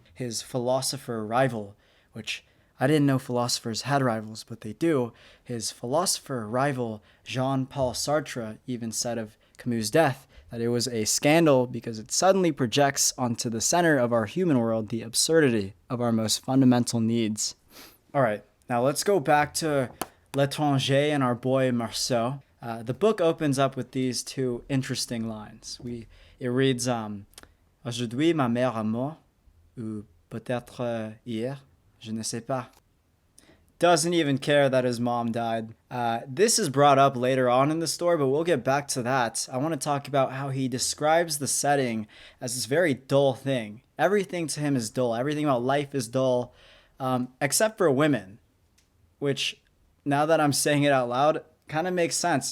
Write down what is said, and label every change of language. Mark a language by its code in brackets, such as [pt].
[en] His philosopher rival, which I didn't know philosophers had rivals, but they do, his philosopher rival Jean-Paul Sartre even said of Camus' death that it was a scandal because it suddenly projects onto the center of our human world the absurdity of our most fundamental needs. Alright, now let's go back to L'étranger and our boy Meursault. The book opens up with these two interesting lines. It reads, [fr] Aujourd'hui ma mère est morte, ou peut-être hier, je ne sais pas. [en] Doesn't even care that his mom died. This is brought up later on in the story, but we'll get back to that. I want to talk about how he describes the setting as this very dull thing. Everything to him is dull. Everything about life is dull, except for women, which, now that I'm saying it out loud, kind of makes sense.